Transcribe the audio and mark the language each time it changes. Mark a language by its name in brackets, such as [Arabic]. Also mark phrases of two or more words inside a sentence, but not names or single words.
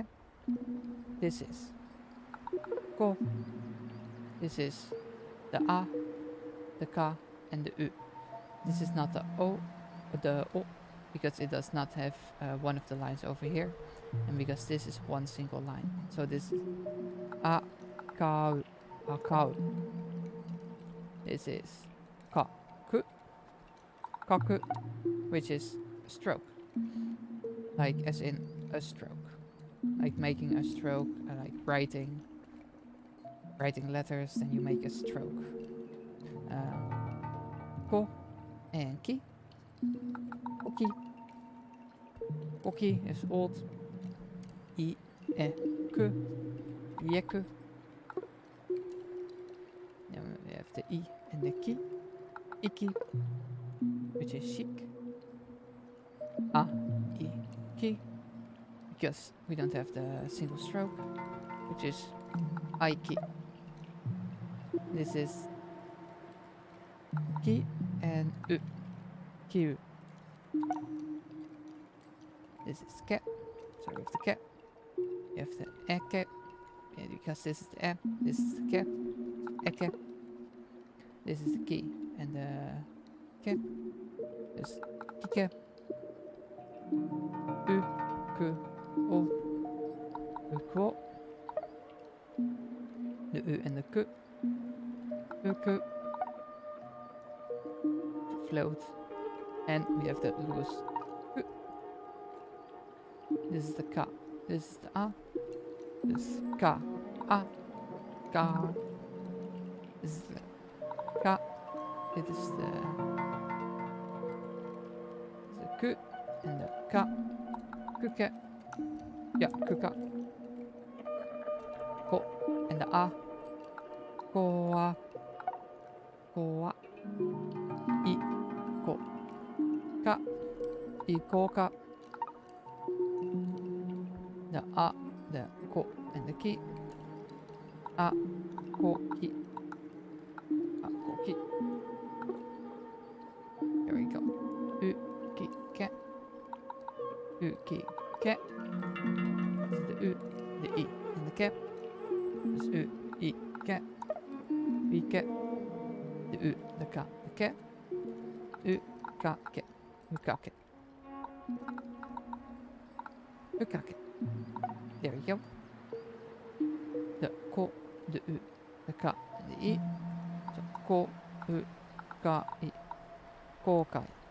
[English] This is ko. This is the a, the ka, and the u. This is not the o, the o, because it does not have one of the lines over here, and because this is one single line. So this is a, ka, u, a, ka, u. This is ka, ku, kaku, which is a stroke, like as in a stroke, like making a stroke, like writing letters, then you make a stroke. Ko and ki. Koki. Koki is old. I, e, ku. Yeku. Then we have the I and the ki. Iki, which is chic. A, I, ki. Because we don't have the single stroke, which is aiki. This is ki, and u. Kiu. This is ke. So we have the ke. You have the eke. And because this is the e, this is the ke. Eke. This is the ki. And the ke. This kike. U, ku, o. Uko. The u and the ku. Uku. Float. And we have the loose ku. This is the ka. This is the a. This is ka. A. Ka. This is the ka. It is the ku and the ka. Kuke. Yeah, kuka. Ko and the a. Koa. Koa. I. Ko. Ka. Ikoka. The a, the ko, and the ki. A, ko, ki. A, ko, ki. There we go. U, ki, ke. U, ki, ke. This is the u, the I, and the ke. This is u, I, ke. I, ke. The u, the ka, the ke. U, ka, ke. Ukake. Ukake. There we go. The ko, the u, the ka, and the I. So ko, u, ka, I. Kokai.